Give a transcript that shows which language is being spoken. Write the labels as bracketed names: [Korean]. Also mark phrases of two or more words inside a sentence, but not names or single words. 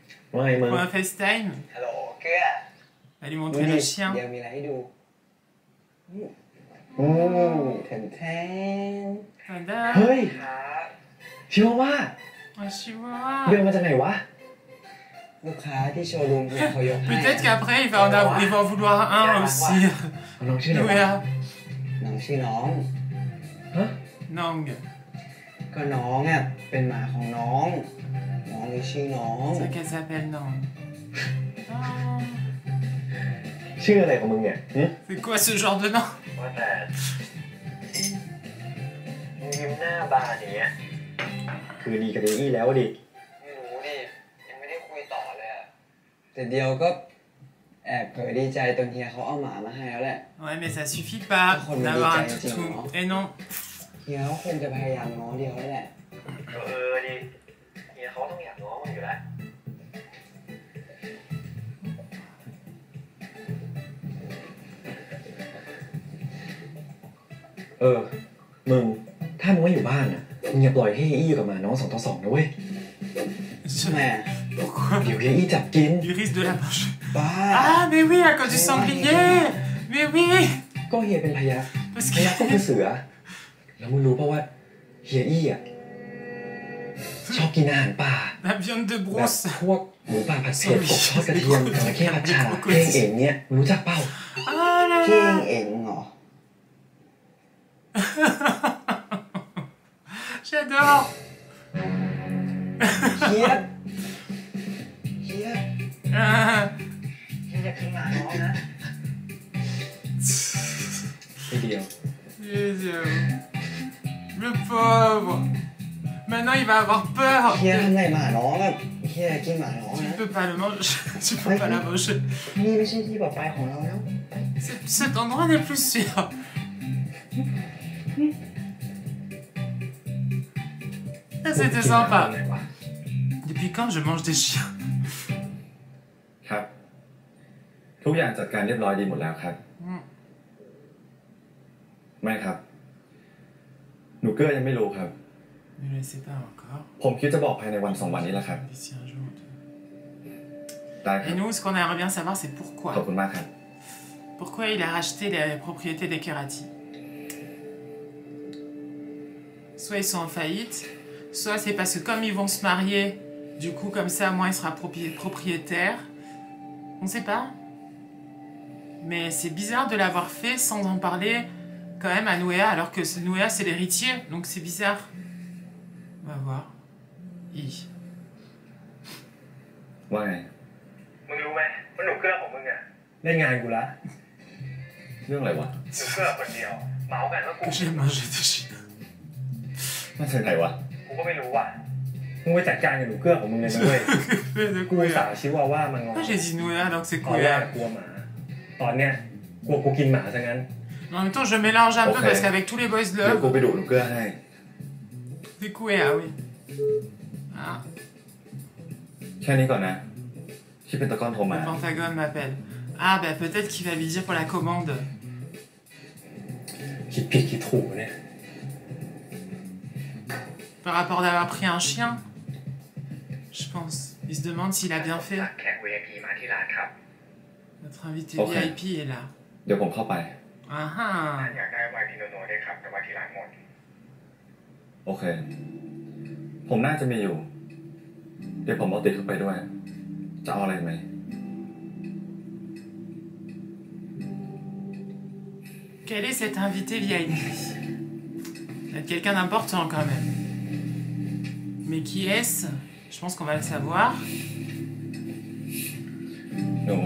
[Thai] ว่าไงมึง [French] pour un FaceTime. [Thai] ฮัลโหลเกลือ [French] Elle lui montrer le chien. [Thai] เดี๋ยวมีอะไรให้ดูแทนแทน [French] Voilà. [Thai] เฮ้ย ครับ ชิวาว่า [French] Un chihuahua. [Thai] เดินมาจากไหนวะ ลูกค้าที่โชว์รูมเนี่ยเขายกให้ [French] Peut-être qu'après il va en vouloir un aussi. [Thai] น้องชื่ออะไรวะ Nouéa. น้องชื่อน้อง ฮะ Nang. ก็น้องอ่ะเป็นหมาของน้องน้องเลยชื่อน้อง [French] C'est qu'elle s'appelle Nang. Oh. [Thai] ชื่ออะไรของมึงเนี่ยหึ [French] C'est quoi ce genre de nom? [Thai] ว่าแต่มึงยิ้มหน้าบานอย่างเงี้ยคือดีกับเดอี้แล้วดิ ไม่รู้ดิยังไม่ได้คุยต่อเลยอะแต่เดียวก็แอบเผยดีใจตอนเฮียเขาเอาหมามาให้แล้วแหละ [French] Ouais, mais ça suffit pas Oh, mais d'avoir un les gars, toutou. hein. Et non. [Thai] เฮียเขาคงจะพยายามง้อเดียวแล้วแหละ ดิเฮียเขาต้องอยากง้อมึงอยู่แล้วมึงถ้ามึงไม่อยู่บ้านอ่ะมึงอย่าปล่อยให้เฮียอี้กับหมาน้อง2 ต่อ 2นะเว้ย ทำไมอะ [French] Pourquoi? [Thai] เดี๋ยวเฮียอี้จับกิน [French] Il risque de la manger. [Thai] บ้า [French] Ah, mais oui, à cause du sanglier! Mais oui! [Thai] ก็เฮียเป็นพยัคฆ์ [French] Parce [Thai] พยัคฆ์ก็คือ [French] que. [Thai] เสือแล้วมึงรู้ป่ะว่าเฮียอี้อ่ะชอบกินอาหารป่า [French] La viande de [Thai] แบบ [French] brousse. [Thai] พวกหมูป่าผัดเผ็ดกบทอดกระเทียมจระเข้ผัดฉ่าเก้งเอ๋งเนี่ยมึงรู้จักเปล่า [French] Ah là [Thai] เก้ง [French] là! [Thai] เอ๋งเหรอ [French] J'adore! [Thai] เฮียเฮีย [French] Ah. [Thai] เฮียจะกินหมาน้องนะ ทีเดียว [French] Dieu. Le pauvre! Maintenant il va avoir peur! [Thai] เฮียทำไงหมาน้องอะเฮียกินหมาน้อง [French] Tu [Thai] นะ [French] peux pas le manger. Tu peux pas la manger. [Thai] นี่ไม่ใช่ที่ปลอดภัยของเราแล้ว [French] Cet endroit n'est plus sûr. Ah, c'était sympa. Depuis quand je mange des chiens? [Thai] ครับ ทุกอย่างจัดการเรียบร้อยดีหมดแล้วครับ ไม่ครับ หนูเกื้อยังไม่รู้ครับ [French] Ne le sais pas encore. [Thai] ผมคิดจะบอกภายในวัน2 วันนี้แหละครับ [French] D'ici un jour. [Thai] ได้ครั [French] Et [Thai] บ [French] nous, ce qu'on aimerait bien savoir, c'est [Thai] ขอบ [French] pourquoi. [Thai] คุณมากครับ [French] Pourquoi il a racheté les propriétés des Kerati. Soit ils sont en faillite, soit c'est parce que comme ils vont se marier, du coup, comme ça, moi, il sera propriétaire. On sait pas. Mais c'est bizarre de l'avoir fait sans en parler quand même à Nouéa, alors que Nouéa, c'est l'héritier, donc c'est bizarre. On va voir. I. [Thai] ว่าไง มึงรู้ไหมว่าหนูเกลือของมึงอะ เล่นงานกูละ เรื่องอะไรวะ หนูเกลือคนเดียว เมาส์กันว่ากู [French] Que j'ai mangé des chiens. [Thai] มันเป็นไงวะ กูก็ไม่รู้ว่ะ มึงไปจัดการกับหนูเกื้อของมึงเลยนะเว้ย [French] De [Thai] กูสาว [French] Nouéa. [Thai] ชิวาว่ามันงอ [French] Pourquoi j'ai dit Nouéa alors que c'est [Thai] ตอนแรก [French] Kouéa? [Thai] กลัวหมา ตอนเนี้ยกลัวกูกินหมาซะงั้น [French] En même temps, je mélange un peu Ok. parce qu'avec tous les boys [Thai] เดี๋ยวกู [French] love, [Thai] ไปดูหนูเกื้อให้ [French] c'est Kouéa, oui. Ah, [Thai] แค่นี้ก่อนนะ ที่เป็นตะกอนโทรมา [French] le Pentagone m'appelle. Ah, bah peut-être qu'il va lui dire pour la commande. คิดผิดคิดถูกเนี่ย Par rapport d'avoir pris un chien, je pense. Il se demande s'il a bien fait. [Thai] สั่งแขก VIP มาที่ร้านครับ [French] Notre invité Ok. VIP est là. [Thai] เดี๋ยวผมเข้าไป [French] Ah [Thai] ถ้า [French] ah. [Thai] อยากได้ VIP โนๆด้วยครับ แต่ว่าที่ร้านหมด โอเค ผมน่าจะมีอยู่ เดี๋ยวผมเอาติดเข้าไปด้วย จะเอาอะไรไหม [French] Quel est cet invité VIP? Peut-être quelqu'un d'important quand même. Mais qui est-ce? Je pense qu'on va le savoir. [Thai] หนู